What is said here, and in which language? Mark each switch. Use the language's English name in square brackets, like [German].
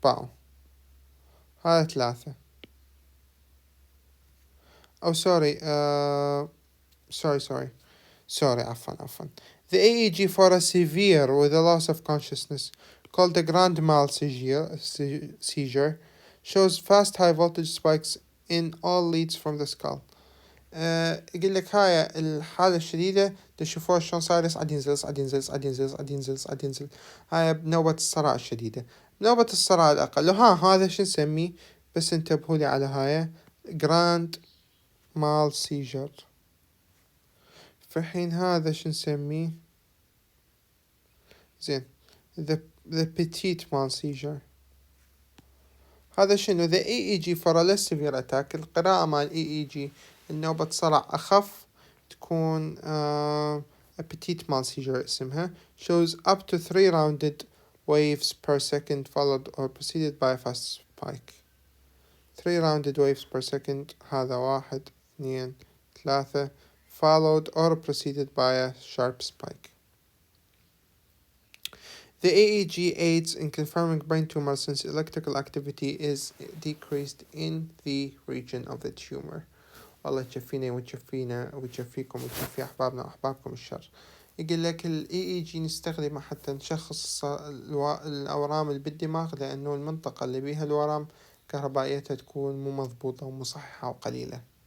[Arabic] باعوا هذا 3 أو sorry عفوا. [English] The EEG for a severe with a loss of consciousness called the grand mal seizure shows fast high voltage spikes in all leads from the skull. [Arabic] يقول لك هاي الحالة الشديدة تشوفوها شلون صاير يصعد ينزل هاي بنوبة الصرع الشديدة. بنوبة الصرع الأقل هذا شو نسميه بس انتبهوا على هاي grand mal seizure. في حين هذا شو نسميه زين. [English] the petite mal seizure [Arabic] هذا شنو؟ [English] the EEG for a less severe attack. [Arabic] القراءة مال EEG النوبة صرع أخف تكون [English] a petite mal seizure اسمها shows up to 3 rounded waves per second followed or preceded by a fast spike. 3 rounded waves per second هذا 1 2 3 followed or preceded by a sharp spike. The EEG aids in confirming brain tumor since electrical activity is decreased in the region of the tumor. [Arabic] الله يشفينا ويشفينا ويشفيكم ويشفي أحبابنا وأحبابكم الشر. يقول لك ال EEG نستخدمه حتى نشخص الأورام اللي بالدماغ لأنه المنطقة اللي بيها الورم كهربائيتها تكون مو مضبوطة ومصححة وقليلة.